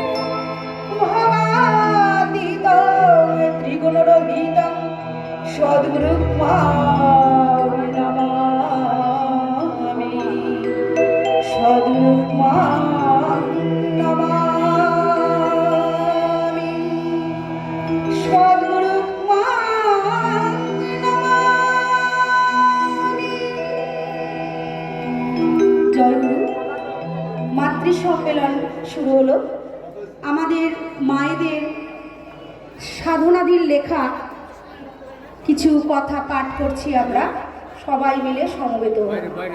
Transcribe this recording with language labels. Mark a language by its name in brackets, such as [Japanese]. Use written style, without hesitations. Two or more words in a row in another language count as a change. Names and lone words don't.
[Sanskrit] भवातीतं त्रिगुणरहितं सद्गुरुं मां नमामि, सद्गुरुं मां नमामि, सद्गुरुं मां नमामि। [Bangla] জয় গুরু। মাতৃ সম্মেলন শুরু হলো। আমাদের মায়েদের সাধনাদির লেখা কিছু কথা পাঠ করছি আমরা সবাই মিলে সমবেত হয়ে।